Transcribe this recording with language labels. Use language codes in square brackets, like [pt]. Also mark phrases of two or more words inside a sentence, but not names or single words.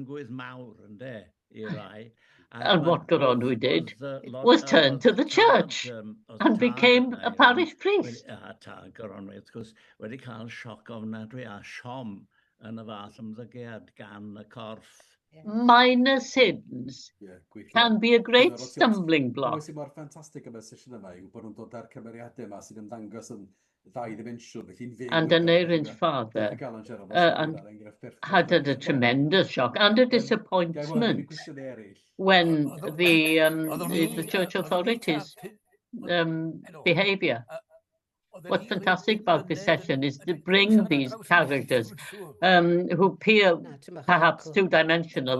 [en] And what Goronwy did was turn to the church and became a parish priest. Minor sins can be a great stumbling block. [cy] Sy'n mor ffantastig am y sesiwn yma yw bod nhw'n dod â'r cymeriadau yma sy'n ymddangos yn ddau-ddimensiwn. [en] And Aneurin's father had a tremendous shock and a disappointment when the church authorities' behaviour. What's fantastic about this session is to bring these characters who appear perhaps two-dimensional.